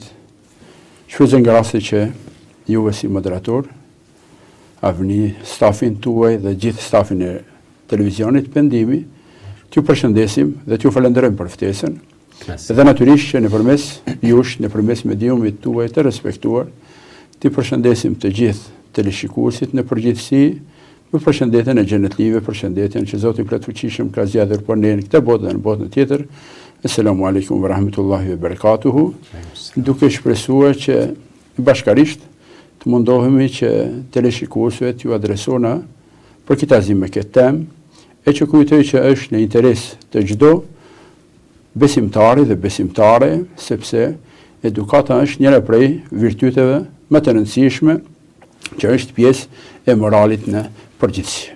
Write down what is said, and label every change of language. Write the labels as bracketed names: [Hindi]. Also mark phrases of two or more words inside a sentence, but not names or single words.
[Albanian] Shfrytëzoj nga rasti që juve si moderator, Avni, stafin tuaj dhe gjithë stafin e televizionit Pendimi, t'ju përshëndesim dhe t'ju falenderojmë për ftesën. Dhe natyrisht që nëpërmes jush, nëpërmes mediumit tuaj të respektuar, t'i përshëndesim të gjithë teleshikuesit në përgjithësi, me përshëndetjen e xhenetlive, përshëndetjen që Zoti Plotfuqishëm ka zgjatur për ne në këtë botë dhe në botën tjetër. [Arabic] السلام عليكم ورحمة الله وبركاته. [Albanian] Duke shpresuar që bashkarisht të mundohemi që teleshikuesve t'ju adresona për kitazim me këtë temë, e që kujtoj që është në interes të çdo besimtari dhe besimtare, sepse edukata është njëra prej virtyteve më të rëndësishme që është pjesë e moralit në përgjithësi.